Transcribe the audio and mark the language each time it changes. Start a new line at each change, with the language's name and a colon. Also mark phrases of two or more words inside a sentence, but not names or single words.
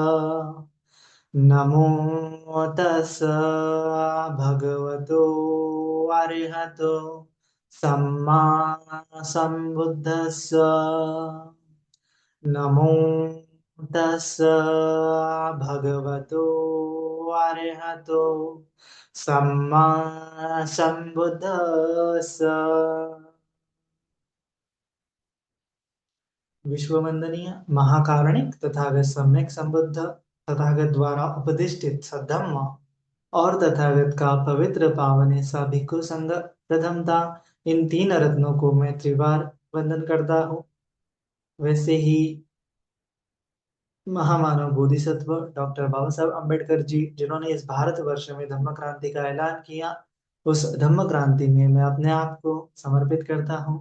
Pali: नमो तस्स भगवतो अरहतो सम्मा सम्बुद्धस्स नमो तस्स भगवतो अरहतो सम्मा सम्बुद्धस्स।
Hindi: विश्ववंदनीय महाकारुणिक तथागत सम्यक संबुद्ध तथागत द्वारा उपदिष्टित सद्धम्म और तथागत का पवित्र पावन ऐसा भिक्खु संघ प्रथमता इन तीन रत्नों को मैं त्रिवार वंदन करता हूँ। वैसे ही महामानव बोधिसत्व डॉक्टर बाबा साहब अम्बेडकर जी जिन्होंने इस भारतवर्ष में धम्म क्रांति का ऐलान किया, उस धम्म क्रांति में मैं अपने आप को समर्पित करता हूँ।